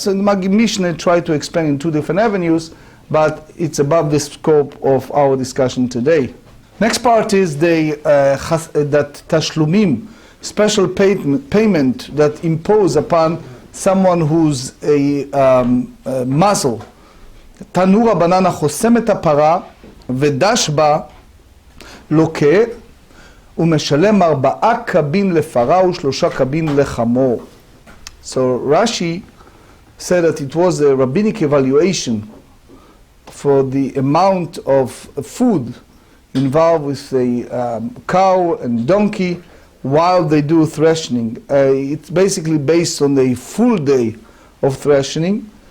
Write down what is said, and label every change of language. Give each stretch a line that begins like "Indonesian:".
English: So the Maggid Mishneh tried to explain in two different avenues, but it's above the scope of our discussion today. Next part is that tashlumim, special payment that impose upon someone who's a muzzle.
Hebrew: Tanura banana חוסם את הפרה ודש בה לוקה ומשלם 4 קבין לפרה ו3 קבין לחמור.
English: So Rashi said that it was a rabbinic evaluation for the amount of food involved with a cow and donkey while they do threshing. It's basically based on the full day of threshing,